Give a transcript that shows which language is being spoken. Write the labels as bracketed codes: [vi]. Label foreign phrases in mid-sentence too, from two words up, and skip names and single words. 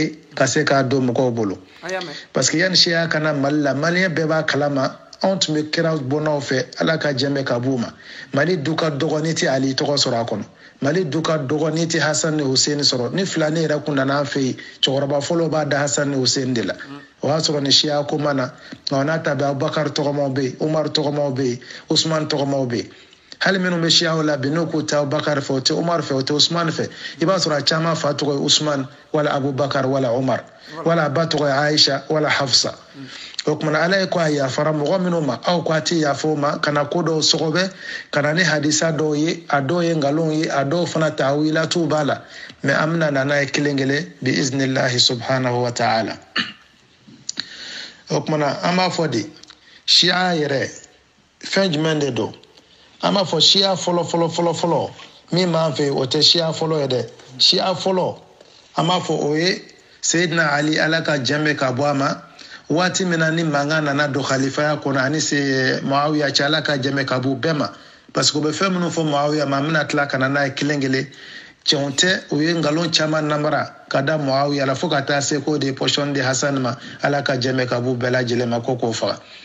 [bm] ye ka se k'a don mɔgɔw bolo [fr] parce que [bm] yanni siya kana mali la maliyɛn bɛɛ b'a kalama anw tun bɛ kira bɔnnaw fɛ ala ka jɛmɛ ka b'u ma mali du ka dɔgɔ n'i tɛ ali tɔgɔ sɔrɔ a kɔnɔ mali du ka dɔgɔ n'i tɛ hasan ni hussein sɔrɔ ni filani yɛrɛ kun nana an fɛ yen cɛkɔrɔba fɔlɔ b'a da hasan ni hussein de la o y'a sɔrɔ ni siya ko ma na nka n'a ta bɛ abubakar tɔgɔmaw bɛ yen umar tɔgɔmaw bɛ yen usman tɔgɔmaw bɛ yen hali minnu bɛ siyaw la bi n'u k'u ta Abubakar fɛ o tɛ Umar fɛ o tɛ Usman fɛ i b'a sɔrɔ a caman fa tɔgɔ ye Usman wala Abubakar wala Umar wala a ba tɔgɔ ye Aisha wala Hafsa o kumana Ala ye ko a yafara mɔgɔ minnu ma aw ko a tɛ yafa o ma kana ko dɔw sɔgɔbɛ kana ni hadisa dɔw ye a dɔw ye nkalon ye a dɔw fana ta'wilatu b'a la mais an bɛna na n'a ye kelen-kelen [ar] بإذن الله سبحانه وتعالى [bm] o kumana an b'a fɔ de siya yɛrɛ fɛn jumɛn de don an b'a fɔ siya fɔlɔ min b'an fɛ o tɛ siya fɔlɔ ye dɛ siya fɔlɔ an b'a fɔ o ye Seydina Ali Ala ka jɛn ka bɔ a ma waati min na ni mankan nana don khalifaya kɔnɔ ani Muawiya cɛ Ala ka jɛn ka bɔ bɛɛ ma parce que u bɛ fɛn minnu fɔ Muawiya ma an bɛna tila ka na n'a ye kelen-kelen cɛw tɛ u ye nkalon caman namara ka da Muawiya la fo ka taa se k'o de pɔsɔn di Hasan ma Ala ka jɛn ka bɔ bɛɛ lajɛlen ma ko k'o faga